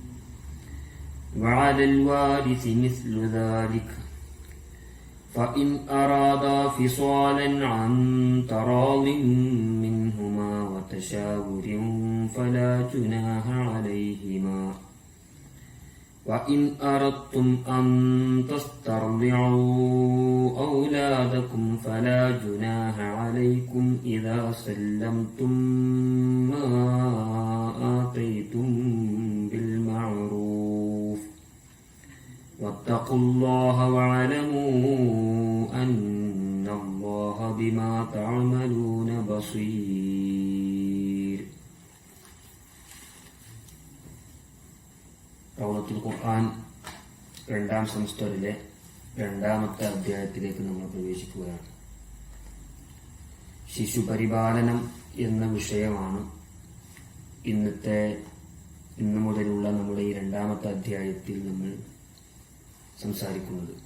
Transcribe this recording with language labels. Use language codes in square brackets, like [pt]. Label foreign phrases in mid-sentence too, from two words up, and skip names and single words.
[ar] وعلى الوارث مثل ذلك فإن أرادا فصالا عن تراض منهما وتشاور فلا جناح عليهما وإن أردتم أن تسترضعوا أولادكم فلا جناح عليكم إذا سلمتم ما آتيتم بالمعروف واتقوا الله واعلموا أن الله بما تعملون بصير. [ml] റൗളത്തുൽ ഖുർആൻ രണ്ടാം സെമസ്റ്ററിലെ രണ്ടാമത്തെ അധ്യായത്തിലേക്ക് നമ്മൾ പ്രവേശിക്കുകയാണ്. ശിശുപരിപാലനം എന്ന വിഷയമാണ് ഇന്നു മുതലുള്ള നമ്മുടെ ഈ രണ്ടാമത്തെ അധ്യായത്തിൽ നമ്മൾ സംസാരിക്കുന്നത്.